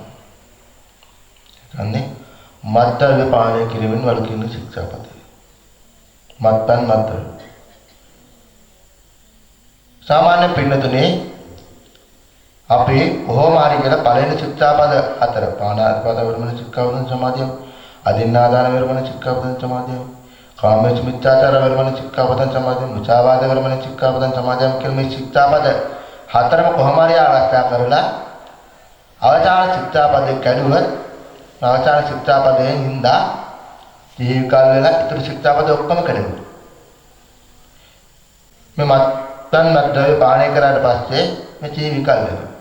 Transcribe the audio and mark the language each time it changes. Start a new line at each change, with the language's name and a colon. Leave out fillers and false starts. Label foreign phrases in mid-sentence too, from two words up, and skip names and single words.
Sinhala: කියන්නේ මත්ද්‍රව්‍ය පානය කිරීමෙන් වළකින ශික්ෂාපදය. මත්ද්‍රව්‍ය සාමාන්‍ය පින්නතුනේ අපි කොහොම හරි කියලා පළවෙනි ශික්ෂාපද හතර පාණාතිපාත
Pali: වේරමණී සික්ඛාපදං සමාදියාම, අදින්නාදාන වේරමණී සික්ඛාපදං සමාදියාම, කාමේසු මිච්ඡාචාර වේරමණී සික්ඛාපදං සමාදියාම, මුචාවාද වේරමණී සික්ඛාපදං සමාදියාම
Sinhala: කියන මේ ශික්ෂාපද හතරම කොහොම හරි ආරක්ෂා කරලා අවචාර ශික්ෂාපදේ කැඩුවත් අවචාර ශික්ෂාපදයෙන් හින්දා ජීවිකාල වෙලා ඉතුරු ශික්ෂාපද ඔක්කොම කැඩෙනවා. මේ මත්ද්‍රව්‍ය පානය කරාට පස්සේ මේ ජීවිකාල වෙනවා.